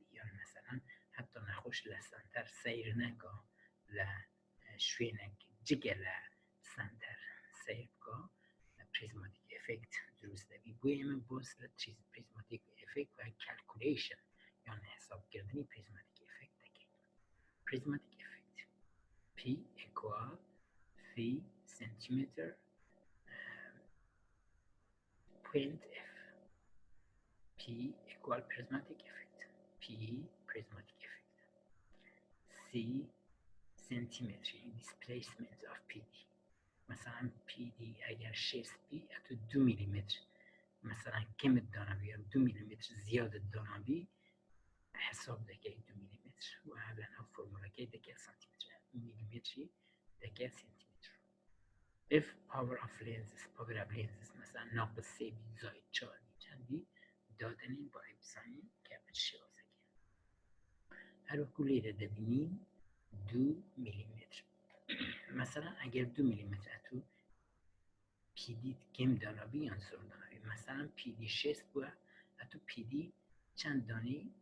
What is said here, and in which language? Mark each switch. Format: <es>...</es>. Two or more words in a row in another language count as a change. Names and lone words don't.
<ckb>یان مەسەڵەن حتا نەخۆش لە سەنتەر سەیر نەکە، لە شوێنێک جگە لە سەنتەر سەیر بکە،</ckb> <en>prismatic effect</en> <ckb>دروست دەبی. بۆیە ئێمە باس لە</ckb> <en>prismatic effect</en> <ckb>و کالکولیشن یان حسابکردنی</ckb> <en>prismatic effect</en> <ckb>دەکەین.</ckb> <en>prismatic effect P equal في سنتیمتر point F. P equal prismatic effect. P prismatic effect. C centimetry displacement of PD.</en> <ckb>مثلا PD اگر 6 بی اتو 2 میلیمتر مثلا کم دانبی یا 2 میلیمتر زیاد دانبی حساب دەکەی 2 میلیمتر و لەناو فۆرمولەکەی دەکەی سانتیمتر میلیمتری دەکەی سنتیمتر.</ckb> <en>if power of lenses</en> <ckb>مثلا ناقص 3 بی زائد 4 بی چەندی دادنین با ئەبزانین کە بە شێوازەکەی. هەروەکو لێرە دەبینین 2 میلیمتر مثلا ئەگەر 2 میلیمتر ئەتوو پیدیت کم دانابی یان زۆر دانابی، مثلا پیدی 6 بووە ئەتوو پیدی چەند دانی</ckb>